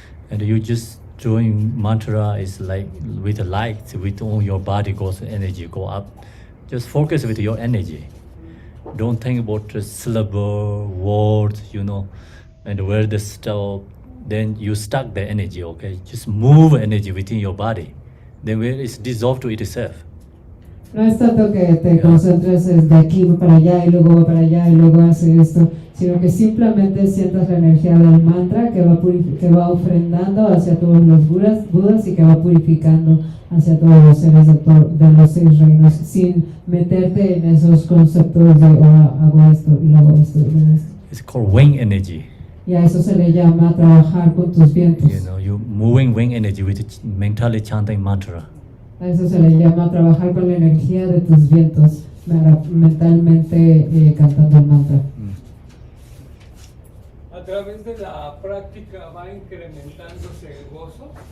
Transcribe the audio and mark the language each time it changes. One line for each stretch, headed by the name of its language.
English: And you just doing mantra is like with the light, with all your body goes energy go up. Just focus with your energy. Don't think about the syllable, words, and where the stop. Then you stuck the energy, okay? Just move energy within your body. Then where it's dissolved to itself.
Spanish: No es tanto que te concentres de aquí para allá y luego va para allá y luego hace esto, sino que simplemente sientas la energía del mantra que va ofrendando hacia todos los budas y que va purificando hacia todos los seres de los 6 reinos, sin meterte en esos conceptos de hago esto y luego esto y luego esto.
English: It's called wing energy.
Spanish: Y a eso se le llama trabajar con tus vientos.
English: You moving wing energy with mentally chanting mantra.
Spanish: A eso se le llama trabajar con la energía de tus vientos, mentalmente cantando el mantra. A través de la práctica va incrementándose el gozo.